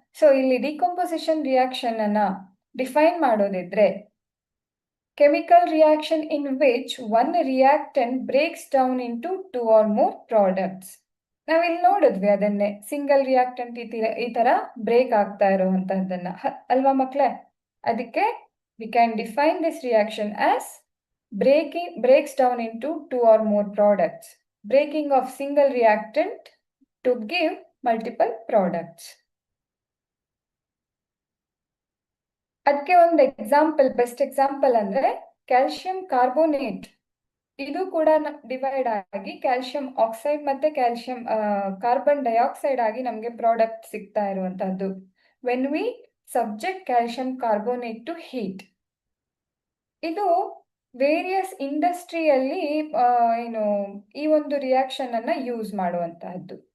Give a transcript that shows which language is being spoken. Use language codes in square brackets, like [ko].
[kn] So ಇಲ್ಲಿ decomposition reaction ಅನ್ನ define ಮಾಡೋದಿದ್ರೆ, [en] Chemical reaction in which one reactant breaks down into two or more products. [kn] ನಾವಿಲ್ಲಿ ನೋಡಿದ್ವಿ ಅದನ್ನೇ, single reactant ಈ ತರ ಬ್ರೇಕ್ ಆಗ್ತಾ ಇರುವಂತಹದ್ದನ್ನ, ಅಲ್ವಾ ಮಕ್ಳೇ? ಅದಕ್ಕೆ [en] we can define this reaction as breaks down into two or more products. Breaking of single reactant to give multiple products. [kn] ಅದಕ್ಕೆ ಒಂದು ಎಕ್ಸಾಂಪಲ್, ಬೆಸ್ಟ್ ಎಕ್ಸಾಂಪಲ್ ಅಂದ್ರೆ ಕ್ಯಾಲ್ಸಿಯಂ ಕಾರ್ಬೋನೇಟ್. ಇದು ಕೂಡ ಡಿವೈಡ್ ಆಗಿ ಕ್ಯಾಲ್ಸಿಯಂ ಆಕ್ಸೈಡ್ ಮತ್ತೆ ಕ್ಯಾಲ್ಸಿಯಂ ಕಾರ್ಬನ್ ಡೈಆಕ್ಸೈಡ್ ಆಗಿ ನಮಗೆ product ಸಿಗ್ತಾ ಇರುವಂತಹದ್ದು. [en] when we subject calcium carbonate to heat, [kn] ಇದು ವೇರಿಯಸ್ ಇಂಡಸ್ಟ್ರಿಯಲ್ಲಿ ಏನು ಈ ಒಂದು ರಿಯಾಕ್ಷನ್ ಅನ್ನ ಯೂಸ್ ಮಾಡುವಂತಹದ್ದು.